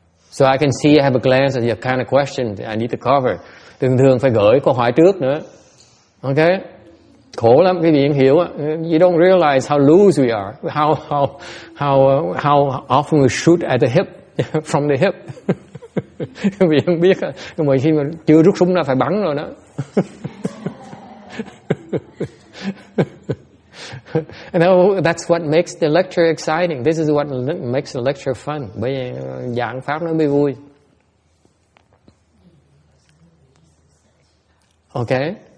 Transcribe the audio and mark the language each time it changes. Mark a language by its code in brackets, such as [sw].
[en] So I can see, I have a glance at your kind of question I need to cover. [vi] Thường phải gửi câu hỏi trước nữa. Okay? Khổ lắm, quý vị hiểu á. [en] You don't realize how loose we are, how often we shoot at the hip, from the hip. [vi] Quý vị không biết á, nhưng mà khi mà chưa rút súng ra phải bắn rồi đó. [en] That's what makes the lecture exciting. This is what makes the lecture fun. [vi] Bởi vì giảng pháp nó mới vui. [en] Okay?